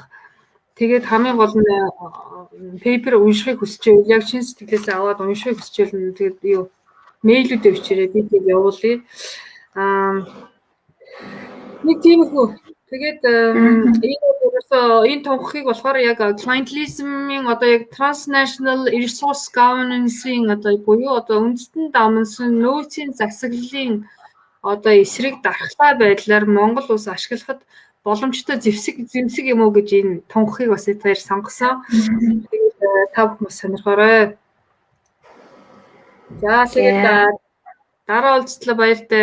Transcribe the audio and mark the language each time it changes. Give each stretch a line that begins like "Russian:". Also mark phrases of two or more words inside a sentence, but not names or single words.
Mongolian: Тэгээд хамгийн гол нь пейпер уншихыг хүсчихвэл яг чин сэтгэлээсээ аваад уншихыг хүсчихвэл тэгээд юу мэйлүүдээ бичээрэй би тийг явуулъя. Нэг тийм үү. Тэгээд энэ томхыг болохоор яг clientelism-ийн одоо яг
English: transnational resource governance-
Mongolian: ийн одоо буюу одоо үндэстэн дамнсан нөөцийн засаглалын одоо эсрэг дархлаа байдлаар Монгол улс ашиглахад боломжтой зэвсэг юм уу гэж энэ томхыг бас эдгээр сонгосон. Тэгээд та бүхэн бас сонирхоорой. За тэгээд дараа уулзтлаа баяртай.